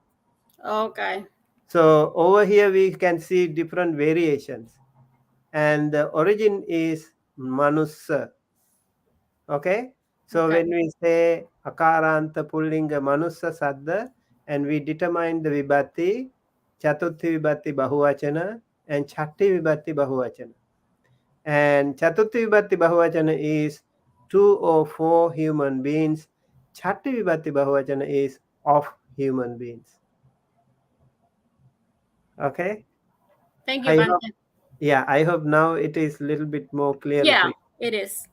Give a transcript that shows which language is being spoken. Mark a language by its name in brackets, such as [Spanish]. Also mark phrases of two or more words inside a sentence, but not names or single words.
[English] Okay. So over here we can see different variations, and the origin is Manussa. Okay, so Okay. when we say [Pali] Akaranta Pullinga Manussa Saddha, [English] and we determine the Vibhati, [Pali] Chatuthi Vibhati Bahuvachana [English] and [Pali] Chatti Vibhati Bahuvachana. And Chatuthi Vibhati Bahuvachana is 2 or 4 human beings. Chatti Vibhati Bahuvachana [English] is of human beings. Okay. Thank you, I Bante. hope, yeah, I hope now it is a little bit more clear Yeah, to you. it is.